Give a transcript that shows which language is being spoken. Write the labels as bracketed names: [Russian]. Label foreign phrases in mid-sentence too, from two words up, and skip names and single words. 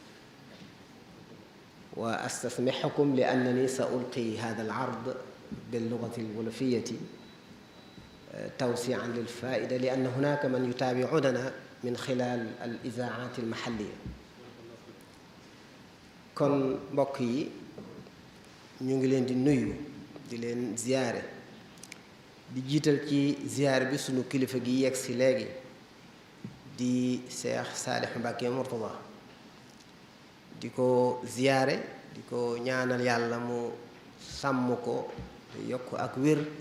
[Arabic] وأستسمحكم لأنني سألقي هذا العرض باللغة الولفية توسيعا للفائدة، لأن هناك من يتابعوننا من خلال الإذاعات المحلية. [Wolof] kon mbokk yi ñu ngi leen di nuyu di leen ziyaare di jiital ci ziyaare bi sunu kilifa gi yegg si léegi di Cheikh Saalih Mbacké Mourtada di ko ziyaare di ko ñaanal yàlla mu sàmm ko yokk ak wér